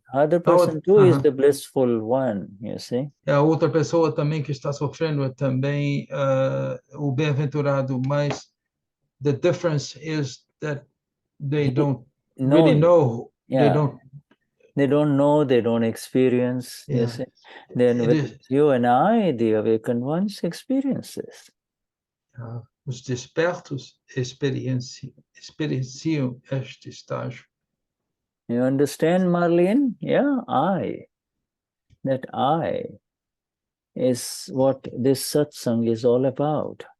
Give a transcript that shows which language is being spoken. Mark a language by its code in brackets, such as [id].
[en] Other person too is the blissful one, you see. [pt] A outra pessoa também que está sofrendo é também o bem-aventurado, mas [en] the difference is that they don't really know. Yeah. They don't know, they don't experience. You see. Then with you and I, the awakened ones, experience this. [pt] Os despertos experienciam este estágio. [en] You understand, Marlene? Yeah, that I is what this satsang is all about.